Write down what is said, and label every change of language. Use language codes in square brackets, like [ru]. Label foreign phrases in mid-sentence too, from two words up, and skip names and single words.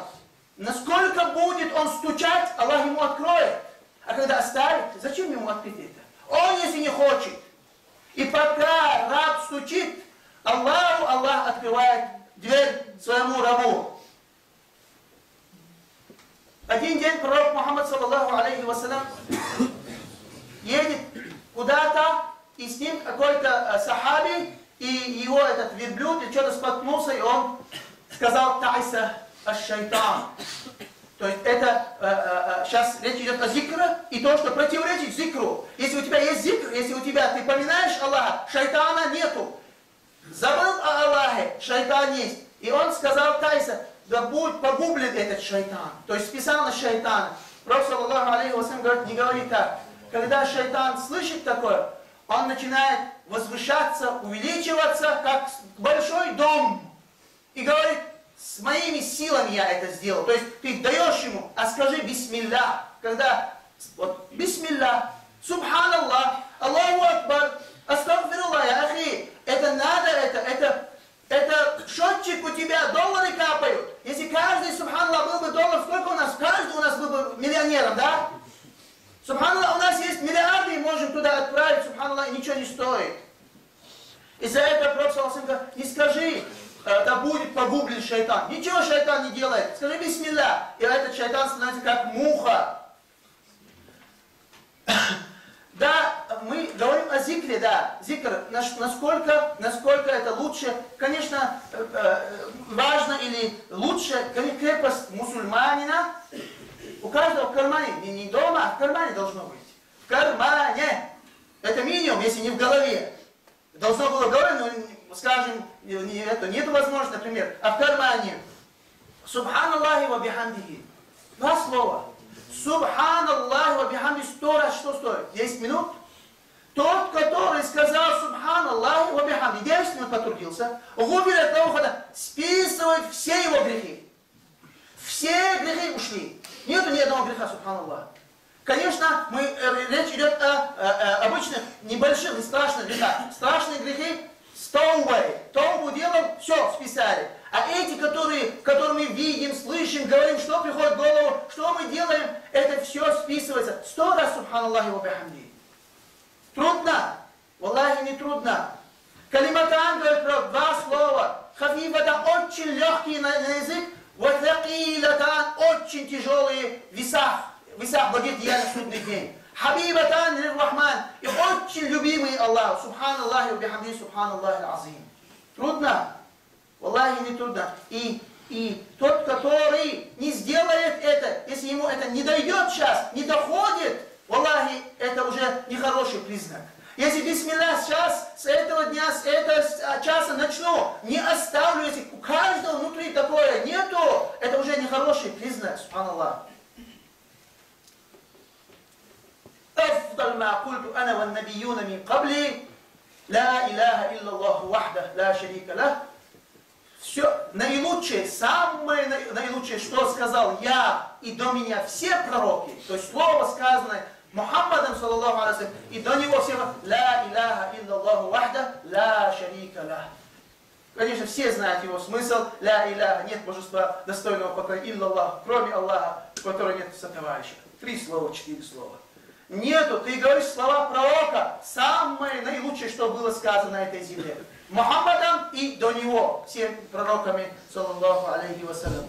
[ru] Насколько будет он стучать, Аллах ему откроет. А когда оставит, зачем ему открыть это? Он, если не хочет. И пока раб стучит, Аллах открывает дверь своему рабу. Один день пророк Мухаммад, [ar] صلى الله عليه وسلم, [ru] едет куда-то, и с ним какой-то сахаби, и его этот верблюд, и что-то споткнулся, и он сказал: [ar] «تعس الشيطان». [ru] То есть это сейчас речь идет о зикре, и то, что противоречит зикру. Если у тебя есть зикр, если у тебя ты поминаешь Аллаха, шайтана нету. Забыл о Аллахе, шайтан есть. И он сказал: «Тайса, да будет погублен этот шайтан». То есть списал на шайтана. Пророк, [ar] صلى الله عليه وسلم, [ru] говорит: не говори так. Когда шайтан слышит такое, он начинает возвышаться, увеличиваться, как большой дом. И говорит: с моими силами я это сделал. То есть ты даешь ему: а скажи бисмилля. Когда вот [ar] بسم الله، سبحان الله، الله أكبر، أستغفر الله, يا أخي. [ru] Это надо, это счетчик у тебя, доллары капают. Если каждый, субханаллах, был бы доллар, сколько у нас? Каждый у нас был бы миллионером, да? Субханаллах, у нас есть миллиарды, и можем туда отправить, субханаллах, и ничего не стоит. Из-за этого пророк [ar] صلى الله عليه وسلم, [ru] не скажи: да будет погублен шайтан. Ничего шайтан не делает. Скажи бисмилля, и этот шайтан становится как муха. Да, мы говорим о зикре, да, зикр, насколько это лучше. Конечно, важно или лучше крепость мусульманина. У каждого в кармане, не дома, а в кармане должно быть. В кармане. Это минимум, если не в голове. Должно было в голове, но, скажем, нет возможности, например, а в кармане. [ar] سبحان الله وبحمده. [ru] 2 слова. [ar] سبحان الله وبحمده [ru] 100 раз что стоит? 10 минут? Тот, который сказал [ar] سبحان الله وبحمده, [ru] 10 минут потрудился, губер от ухода, списывает все его грехи. Все грехи ушли. Нету ни одного греха, Субханаллах. Конечно, речь идет о обычных, небольших и страшных грехах. Страшные грехи с таубой. Таубу делал, все, списали. А эти, которые мы видим, слышим, говорим, что приходит в голову, что мы делаем, это все списывается. 100 раз, [ar] سبحان الله وبحمد. [ru] Трудно? Валлахи, не трудно. Калиматан, говорит пророк, 2 слова. Хафифатан, очень легкие на язык. Ватакилатан, очень тяжелые в весах благодеяния в судный день. [ar] حبيبتان للرحمن, [ru] и очень любимый Аллах. [ar] سبحان الله وبحمد، سبحان الله العظيم. [ru] Трудно? Валлахи, не трудно. И тот, который не сделает это, если ему это не дойдет сейчас, не доходит, валлахи, это уже нехороший признак. Если бисмилля сейчас, с этого дня, с этого часа начну, не оставлю, если у каждого внутри такое нету, это уже нехороший признак, субханаллах. [ar] أفضل ما قلت أنا والنبيون من قبلي لا إله إلا الله وحده لا شريك له. [ru] Все наилучшее, самое наилучшее, что сказал я и до меня все пророки, то есть слово сказанное Мухаммадом, [ar] صلى الله عليه, [ru] и до него все [ar] لا إله إلا الله وحده لا شريك له. [ru] Конечно, все знают его смысл. [ar] لا إله, [ru] нет божества достойного поклонения, иллаллах, кроме Аллаха, у которого нет сотоварища. 3 слова, 4 слова. Нету, ты говоришь слова пророка, самое наилучшее, что было сказано на этой земле. Мухаммадом и до него, всеми пророками, [ar] صلى الله عليه وسلم.